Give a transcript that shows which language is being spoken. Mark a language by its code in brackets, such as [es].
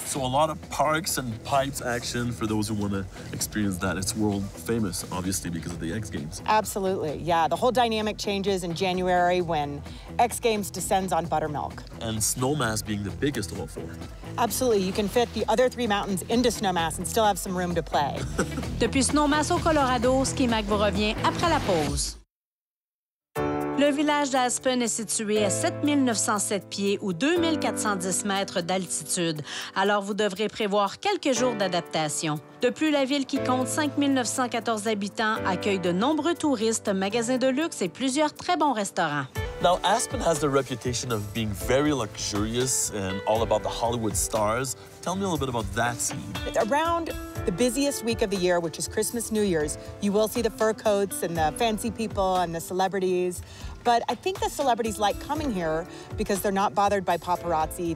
[en] So a lot of parks and pipes action for those who want to experience that. It's world famous, obviously, because of the X Games. Absolutely, yeah. The whole dynamic changes in January when X Games descends on Buttermilk. And Snowmass being the biggest of all four. Absolutely, you can fit the other three mountains into Snowmass and still have some room to play. [fr] Depuis Snowmass au Colorado, Ski Mac vous revient après la pause. Le village d'Aspen est situé à 7907 pieds ou 2410 mètres d'altitude, alors vous devrez prévoir quelques jours d'adaptation. De plus, la ville qui compte 5914 habitants accueille de nombreux touristes, magasins de luxe et plusieurs très bons restaurants. [en] Now, Aspen has the reputation of being very luxurious and all about the Hollywood stars. Tell me a little bit about that scene. Around the busiest week of the year, which is Christmas, New Year's, you will see the fur coats and the fancy people and the celebrities. But I think the celebrities like coming here because they're not bothered by paparazzi.